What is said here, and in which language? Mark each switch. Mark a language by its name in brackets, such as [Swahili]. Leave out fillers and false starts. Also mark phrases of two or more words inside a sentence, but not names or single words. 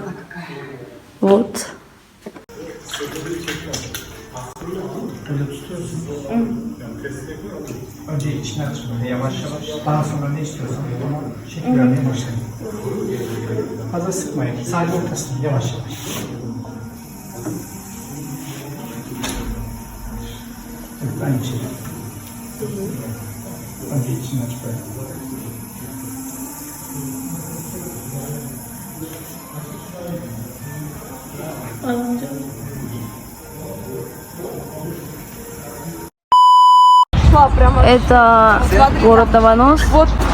[Russian] Вот. [Turkish] Önce içine aç böyle yavaş yavaş. Daha sonra ne istiyorsan onu şekil vermeye başlayın. Fazla sıkmayın. Sadece ortasını yavaş yavaş. Evet, aynı şey. Önce içini aç böyle. [Russian] Это город Аванос. Вот.